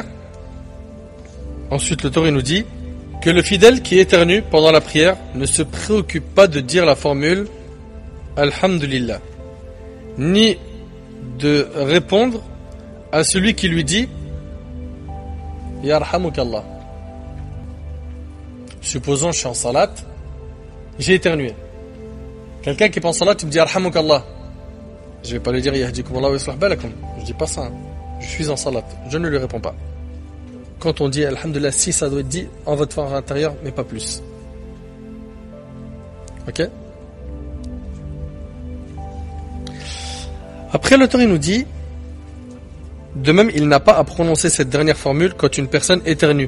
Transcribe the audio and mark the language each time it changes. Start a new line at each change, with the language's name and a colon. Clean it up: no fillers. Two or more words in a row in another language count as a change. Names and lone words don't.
French: Ensuite, le Torah nous dit que le fidèle qui éternue pendant la prière ne se préoccupe pas de dire la formule Alhamdulillah, ni de répondre à celui qui lui dit Yarhamukallah. Supposons je suis en salat, j'ai éternué. Quelqu'un qui est en salat, il me dit Yarhamukallah. Je vais pas lui dire
Arabic: يهديكم الله ويصلح بالكم.
French: Je dis pas ça. Hein. Je suis en salat, je ne lui réponds pas. Quand on dit Alhamdulillah, si ça doit être dit en votre fort intérieur, mais pas plus. Ok? Après, l'auteur il nous dit, de même, il n'a pas à prononcer cette dernière formule quand une personne éternue.